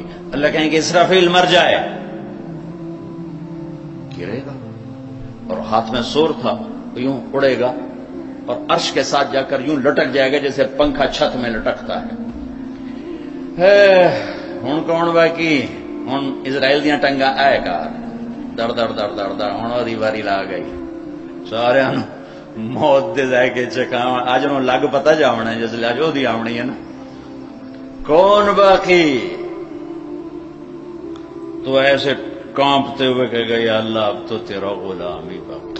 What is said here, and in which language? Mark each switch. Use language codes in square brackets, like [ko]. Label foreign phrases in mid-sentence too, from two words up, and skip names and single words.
[ur] اللہ کہیں گے اسرافیل مر جائے، گرے گا اور ہاتھ میں سور تھا، یوں اڑے گا اور عرش کے ساتھ جا کر یوں لٹک جائے گا جیسے پنکھا چھت میں لٹکتا ہے۔ [pa] ہن کون باقی؟ ہن اسرائیل دیاں ٹنگاں آئے کار در در در در در ہن دی واری لا گئی، سارے موت دے جائے کے چکاواں اج نوں لگ پتا جاونا ہے، جس اج دی آونی ہے نا، کون باقی؟ [ur] تو ایسے کانپتے ہوئے کہے گا یا اللہ اب تو تیرا غلام ہی باقی۔